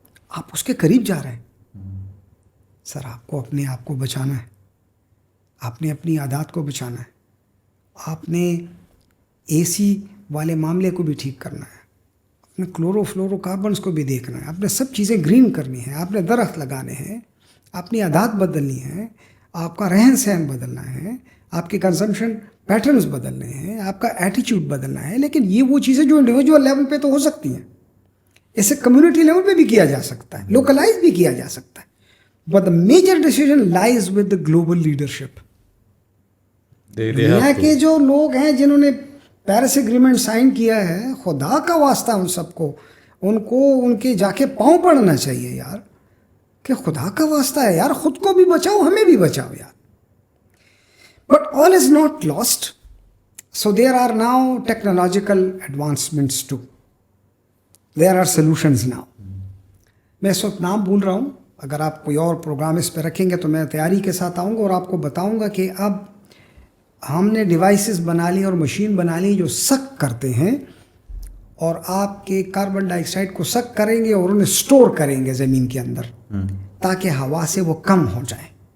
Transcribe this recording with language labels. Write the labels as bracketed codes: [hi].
[ur] آپ اس کے قریب جا رہے ہیں. سر آپ کو اپنے آپ کو بچانا ہے, آپ نے اپنی عادات کو بچانا ہے, آپ نے اے سی والے معاملے کو بھی ٹھیک کرنا ہے, آپ نے کلورو فلورو کاربنس کو بھی دیکھنا ہے, آپ نے سب چیزیں گرین کرنی ہیں, آپ نے درخت لگانے ہیں, اپنی عادات بدلنی ہے, آپ کا رہن سہن بدلنا ہے, آپ کے کنزمپشن پیٹرنز بدلنے ہیں, آپ کا ایٹیچیوڈ بدلنا ہے. لیکن یہ وہ چیزیں جو انڈیویجول لیول پہ تو ہو سکتی ہیں, اسے کمیونٹی لیول پہ بھی کیا جا سکتا ہے, لوکلائز بھی کیا جا سکتا ہے. [en] But the major decision lies with the global leadership. [ur] دنیا کے جو لوگ ہیں جنہوں نے پیرس ایگریمنٹ سائن کیا ہے, خدا کا واسطہ ان سب کو ان کے جا کے پاؤں پڑنا چاہیے یار, کہ خدا کا واسطہ ہے یار, خود کو بھی بچاؤ, ہمیں بھی بچاؤ یار. [en] But all is not lost. So there are now technological advancements too. There are solutions now. [ur] میں اس وقت نام بھول رہا ہوں, اگر آپ کوئی اور پروگرام اس پہ رکھیں گے تو میں تیاری کے ساتھ آؤں گا اور آپ کو بتاؤں گا کہ اب ہم نے ڈیوائسز بنا لی اور مشین بنا لی جو سک کرتے ہیں اور آپ کے کاربن ڈائی آکسائڈ کو سک کریں گے اور انہیں سٹور کریں گے زمین کے اندر تاکہ ہوا سے وہ کم ہو جائیں.